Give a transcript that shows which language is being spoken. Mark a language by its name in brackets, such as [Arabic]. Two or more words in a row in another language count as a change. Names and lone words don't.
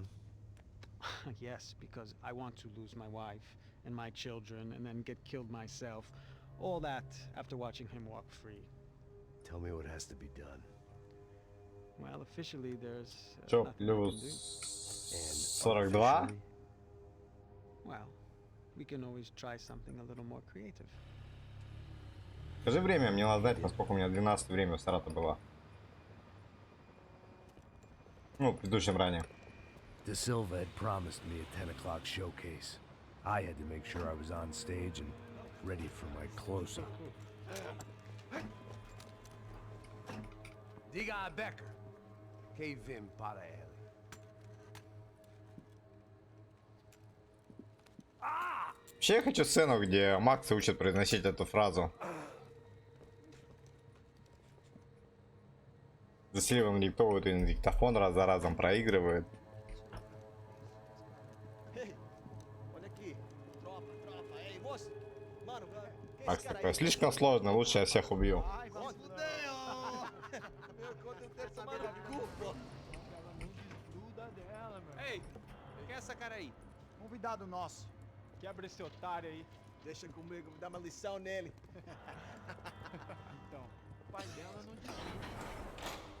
[English] Yes, because I want to lose my wife and my children and then get killed myself. All that after watching him walk free. Tell me what has to be done. Well, officially there's [Russian] Чё, [English] nothing I can do. [Russian] плюс 42? [English] Well, we can always try something a little more creative. [Russian] Скажи время, мне надо знать, насколько у меня 12 время в Саратове было. Ну, в предыдущем ране. [English] De Silva had promised me a 10 o'clock showcase. I had to make sure I was on stage and ready for my close-up. [Portuguese] Diga a Becker. Que vim para ele. [Russian] Вообще я хочу сцену, где Макс учит произносить эту фразу. За Сильвом диктовывает и на диктофон, раз за разом проигрывает. Макс такой, слишком сложно, лучше я всех убью. [Portuguese] Ei, quem é essa cara aí? Convidado nosso. Quebra esse otário aí. Deixa comigo, vou dar uma lição nele. Então, o pai dela não desiste.